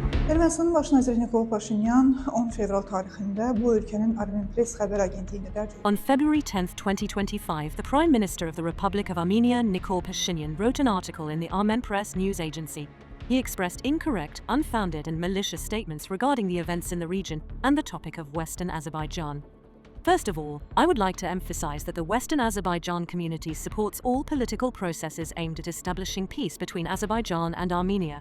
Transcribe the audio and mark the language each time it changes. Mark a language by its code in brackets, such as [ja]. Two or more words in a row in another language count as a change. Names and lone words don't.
[az] Ermənistanın baş naziri Nikol Pashinyan 10 fevral tarixində bu ölkənin Armenpress xəbər agentliyinə dərc etdi. [en] On February 10, 2025, the Prime Minister of the Republic of Armenia, Nikol Pashinyan, wrote an article in the Armenpress news agency. He expressed incorrect, unfounded and malicious statements regarding the events in the region and the topic of Western Azerbaijan. First of all, I would like to emphasize that the Western Azerbaijan community supports all political processes aimed at establishing peace between Azerbaijan and Armenia.